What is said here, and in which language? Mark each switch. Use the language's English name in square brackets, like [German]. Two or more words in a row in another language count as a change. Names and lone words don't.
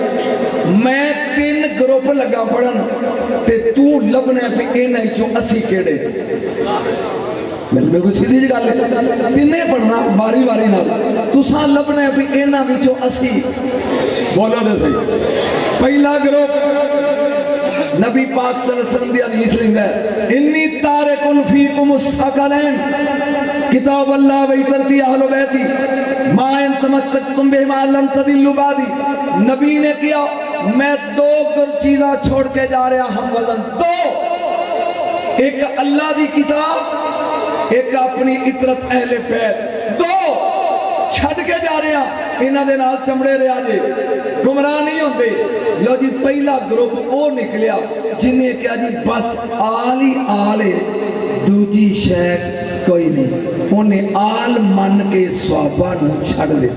[Punjabi] میں 3 گروپ لگا پڑھن تے توں لبھنا ہے بھئی انہاں چوں اسی کیہڑے. بالکل سیدھی جی گل ہے، تنے پڑھنا واری واری نال، تساں لبھنا ہے بھئی انہاں وچوں اسی. بولو تو سہی۔ پہلا گروپ نبی پاک [Arabic] صلى الله عليه وسلم [Punjabi] دی حدیث لیندا ہے, [Arabic] إني تارك فيكم الثقلين كتاب الله و عترتي أهل بيتي ما إن تمسكتم بهما لن تضلوا بعدي. [Punjabi] نبی نے کیا، میں 2 چیزاں چھوڑ کے جا رہا ہم وزن 2، ایک اللہ دی کتاب، ایک اپنی عترت اہلِ بیت، 2 چھڈ کے جا رہا، انہاں دے نال چمڑے رہا جے، گمراہ نہیں ہوندے. لو جی پہلا گروپ او نکلیا جنہیں کیا جی بس آل ہی آل ہے، دوجی شے کوئی نہیں، انہیں آل من کے صحابہ نوں چھڈ دتا.